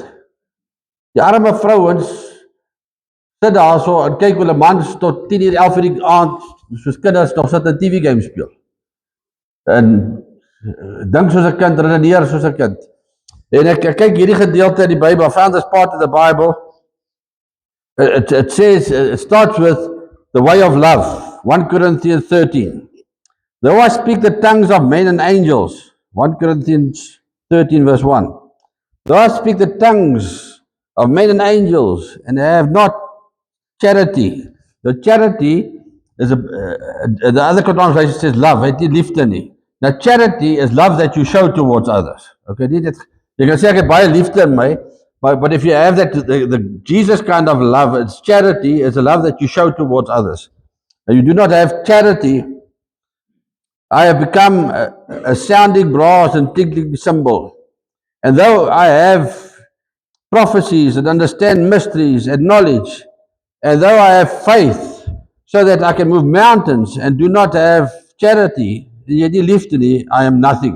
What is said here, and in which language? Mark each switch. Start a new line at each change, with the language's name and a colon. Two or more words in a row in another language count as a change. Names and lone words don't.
Afrikaans: Die arme vrouens sit daar so en kyk hoe hulle mans tot 10 uur, 11 uur die aand, soos kinders nog sit 'n TV game speel. En dink soos 'n kind, redeneer soos 'n kind. En ek kyk hierdie gedeelte in die Bybel,
English: I found this part of the Bible. It says, it starts with the way of love, 1 Corinthians 13. Though I speak the tongues of men and angels, 1 Corinthians 13 verse 1. Though I speak the tongues of men and angels, and have not charity. The charity is, the other translation says love,
Afrikaans: het nie liefde nie.
English: Now charity is love that you show towards others.
Afrikaans: Okay, jy kan sê ek het baie liefde in my,
English: but if you have that, the Jesus kind of love, it's charity, is a love that you show towards others. And you do not have charity, I have become a sounding brass and tinkling cymbal. And though I have prophecies and understand mysteries and knowledge, and though I have faith so that I can move mountains and do not have charity, I am nothing.